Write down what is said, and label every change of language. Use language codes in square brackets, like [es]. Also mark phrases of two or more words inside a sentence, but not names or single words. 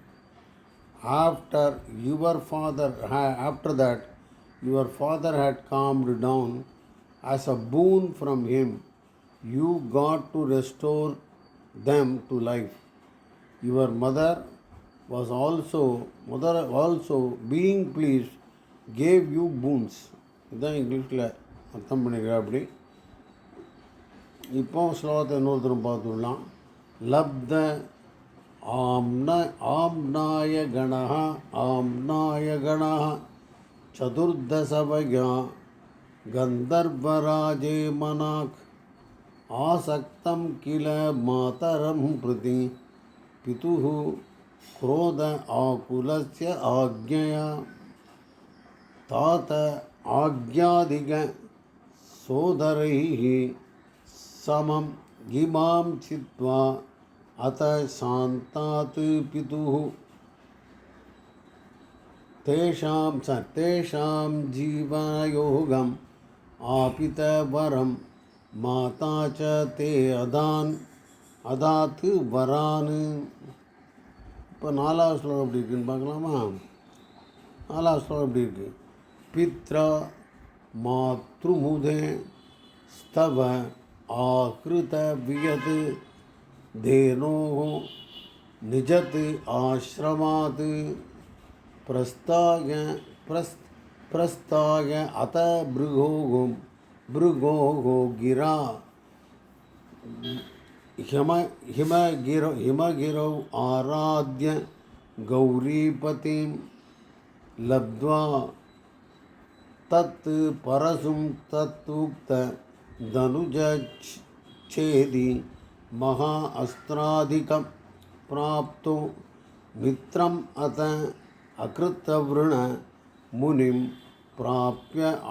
[en] After that, your father had calmed down. As a boon from him, you got to restore them to life. Your mother also being pleased gave you boons. [ta] இதுதான் இங்கிலீஷில் அர்த்தம் பண்ணிக்கிறேன். அப்படி இப்போ ஸ்லோகத்தை இன்னொருத்தரும் பார்த்துடலாம். [sa] लब्ध आम्नाय गणः चतुर्दशवया गन्धर्वराजे मनाक् आसक्तं किल मातरं प्रति पितुः क्रोध आकुलस्य आज्ञया तात आज्ञादिक सोदरैः समं इमां चित्वा अत शान्तात् पितुः तेषां जीवनयोगम् आपितवरं माता च ते अदात् वरान्. [ta] இப்போ 4வது ஸ்லோகம் எப்படி இருக்குன்னு பார்க்கலாமா? 4வது ஸ்லோகம் எப்படி இருக்கு? [sa] पित्रा मातृमुदे स्तव आकृत वियत् तेनोः निजत् आश्रमात् प्रस्थाय अथ भृगोः गिरा हिमगिरौ आराध्य गौरीपतिं लब्ध्वा तत् परसुं तत्उक्त धनुजच्छेदि महा अस्त्राधिकं प्राप्तो मित्रम् अत अकृतवृण मुनिं प्राप्य